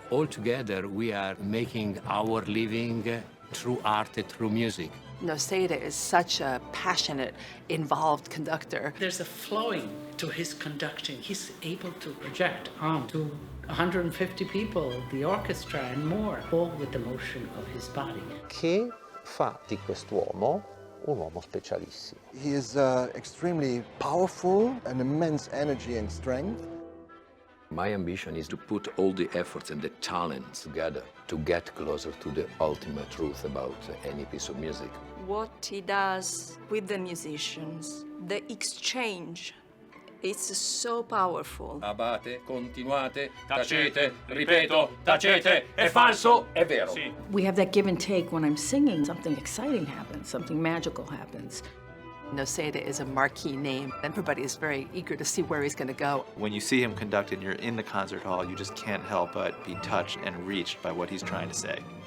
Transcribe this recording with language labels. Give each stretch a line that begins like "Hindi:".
English: All together, we are making our living through art and through music. Noseda is such a passionate, involved conductor. There's a flowing to his conducting. He's able to project onto 150 people, the orchestra and more, all with the motion of his body.
Italian: Che fa di quest'uomo un uomo specialissimo.
English: He is extremely powerful, an immense energy and strength. My ambition is to put all the efforts and the talents together to get closer to the ultimate truth about any piece of music. What he does with the musicians, the exchange, it's so powerful.
Italian: Abate, continuate, tacete, ripeto, tacete, è falso, è vero. Sì.
English: We have that give and take when I'm singing. Something exciting happens, something magical happens. Noseda is a marquee name. Everybody is very eager to see where he's going to go. When you see him conduct and you're in the concert hall, you just can't help but be touched and reached by what he's trying to say.